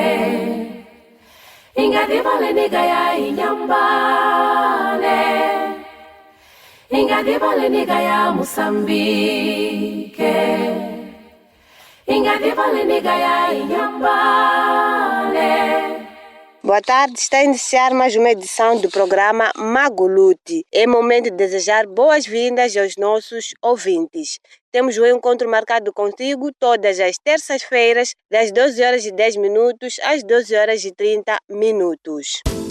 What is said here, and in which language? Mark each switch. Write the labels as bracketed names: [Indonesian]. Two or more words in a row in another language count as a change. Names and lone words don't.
[Gitonga] Ingadibale nigaya Inyambane. Ingadibale nigaya Mozambique. Ingadibale nigaya Inyambane. [Portuguese] Boa tarde, está a iniciar mais uma edição do programa Maguluti. É momento de desejar boas-vindas aos nossos ouvintes. Temos um encontro marcado contigo todas as terças-feiras, das 12 horas e 10 minutos às 12 horas e 30 minutos.